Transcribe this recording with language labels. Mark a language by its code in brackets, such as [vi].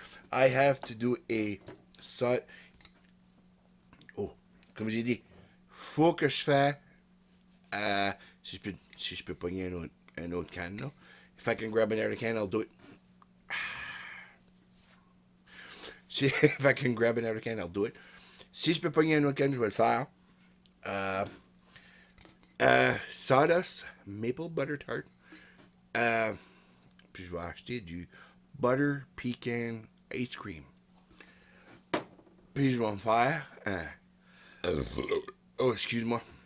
[en] I have to do a [fr] oh, comme j'ai dit, faut que je fasse si je peux pogner un autre can, là. [en] If I can grab another can, I'll do it. If I can grab another can, I'll do it. [fr] Si je peux pogner un autre can, je vais le faire. [en] Sawdust maple butter tart. [fr] Puis je vais acheter du butter pecan ice cream. Puis je vais me faire oh, excuse-moi.